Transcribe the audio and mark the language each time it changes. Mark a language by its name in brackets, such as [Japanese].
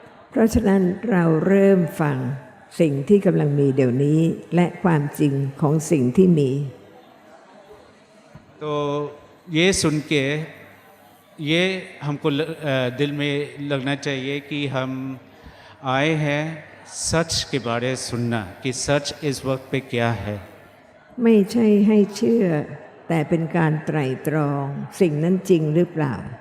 [Thai] เพราะฉะนั้นเราเริ่มฟังสิ่งที่กำลังมีเดี๋ยวนี้และความจริงของสิ่งที่มี [Hindi] तो ये सुन के ये हमको दिल में लगना चाहिए कि हम आए हैं सच के बारे सुनना कि सच इस वक्त पे क्या है। [Thai] ไม่ใช่ให้เชื่อ แต่เป็นการไตร่ตรองสิ่งนั้นจริงหรือเปล่า